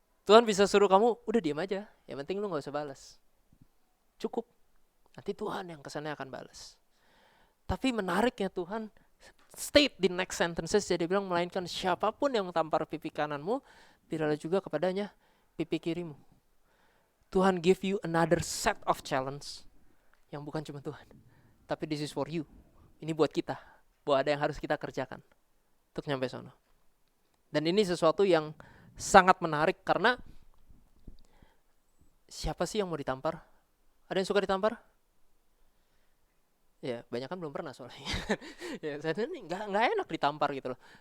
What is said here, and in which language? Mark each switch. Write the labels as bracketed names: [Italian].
[Indonesian] Tuhan bisa suruh kamu, udah diam aja. Yang penting lu gak usah balas. Cukup. Nanti Tuhan yang kesannya akan balas. Tapi menariknya Tuhan state di [English] next sentences. [Indonesian] Jadi bilang, melainkan siapapun yang tampar pipi kananmu, berilah juga kepadanya pipi kirimu. [English] Tuhan give you another set of challenge. [Indonesian] Yang bukan cuma Tuhan. Tapi [English] this is for you. [Indonesian] Ini buat kita. Bahwa ada yang harus kita kerjakan. Untuk nyampe sono. Dan ini sesuatu yang sangat menarik karena siapa sih yang mau ditampar? Ada yang suka ditampar? Ya, banyak kan belum pernah soalnya. Ya, saya ini nggak enak ditampar gitu loh.